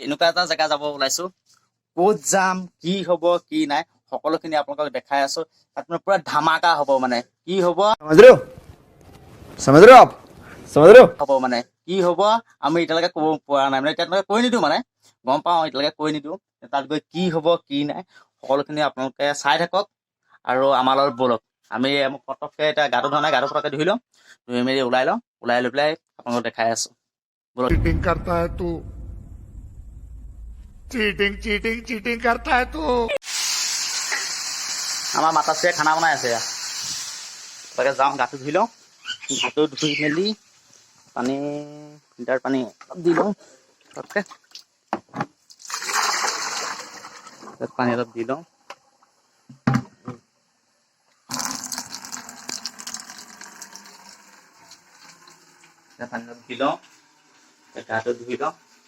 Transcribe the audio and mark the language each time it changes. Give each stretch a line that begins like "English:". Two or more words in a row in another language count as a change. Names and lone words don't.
Assamese: এনেকুৱা এটা জেগা যাব ওলাইছো ক'ত যাম কি হ'ব কি নাই সকলোখিনি আপোনালোকক দেখাই আছো তাত মানে পুৰা ধামাকা হ'ব মানে কি হ'ব
Hindi: समझ रहे हो आप समझ रहे हो
Assamese: হ'ব মানে কি হ'ব আমি এতিয়ালৈকে ক'ব পৰা নাই মানে এতিয়ালৈকে কৈ নিদিওঁ মানে গম পাওঁ এতিয়ালৈকে কৈ নিদিওঁ তাত গৈ কি হ'ব কি নাই সকলোখিনি আপোনালোকে চাই থাকক আৰু আমাৰ লগত ব'লক আমি পটককৈ এতিয়া গাটো ধোৱা নাই গাটো পটককৈ ধুই লওঁ ধুই মেলি ওলাই লওঁ ওলাই লৈ পেলাই আপোনালোকক দেখাই আছো
Hindi: चीटिंग करता है तू चीटिंग चीटिंग चीटिंग करता है तू
Assamese: আমাৰ মাতাশ্ৰীয়ে খানা বনাই আছে তাকে যাওঁ গাটো ধুই লওঁ গাটো ধুই মেলি পানী ফিল্টাৰ পানী অলপ দি লওঁ তাতকৈ পানী অলপ দি লওঁ পানী অলপ দি লওঁ গাটো ধুই লওঁ